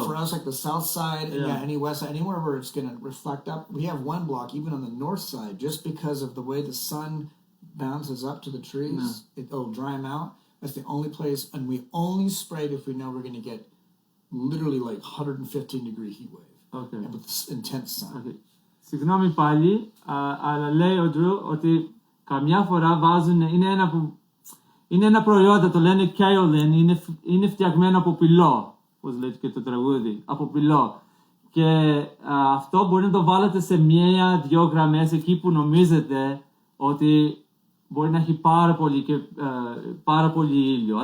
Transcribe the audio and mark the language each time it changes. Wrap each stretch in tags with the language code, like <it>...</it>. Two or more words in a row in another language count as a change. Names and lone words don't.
<en>For us, like the south side, any west side, anywhere where it's going to reflect up. We have one block even on the north side, just because of the way the sun bounces up to the trees, it'll dry them out. That's the only place, and we only spray it if we know we're going to get literally like 115-degree heat wave. Okay. And with intense sun. Okay.</en> <el>Συγγνώμη πάλι, αλλά λέει ο Drew ότι καμιά φορά βάζουν, είναι ένα προϊόντα, το λένε kaolin, είναι φτιαγμένο από πυλό, όπως λέει και το τραγούδι, από πυλό. Και αυτό μπορεί να το βάλετε σε 1-2 γραμμές εκεί που νομίζετε ότι μπορεί να έχει πάρα πολύ ήλιο.</el>